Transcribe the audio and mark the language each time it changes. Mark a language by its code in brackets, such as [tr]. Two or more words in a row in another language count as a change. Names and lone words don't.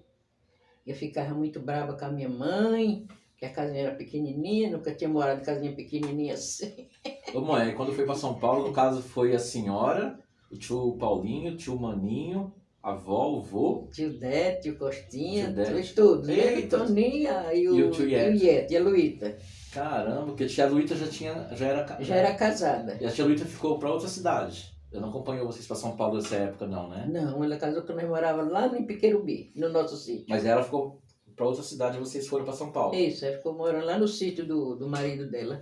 [pt] Eu ficava muito brava com a minha mãe, que a casinha era pequenininha, nunca tinha morado em casinha pequenininha assim. Ô mãe, quando foi pra São Paulo, no caso foi a senhora, o tio Paulinho, o tio Maninho, a avó, o vô. Tio Dete, tio Costinha, Tio Dete. eles todos. Eu, Eita. Toninha e E o tio Iete. Iete, e a Luíta. Caramba, porque a tia Luíta Já era casada. E a tia Luíta ficou pra outra cidade. Eu não acompanhou vocês pra São Paulo nessa época não, né? Não, ela casou quando nós morávamos lá em Piquerubi, no nosso sítio. Mas ela ficou pra outra cidade e vocês foram pra São Paulo. Isso, ela ficou morando lá no sítio do marido dela.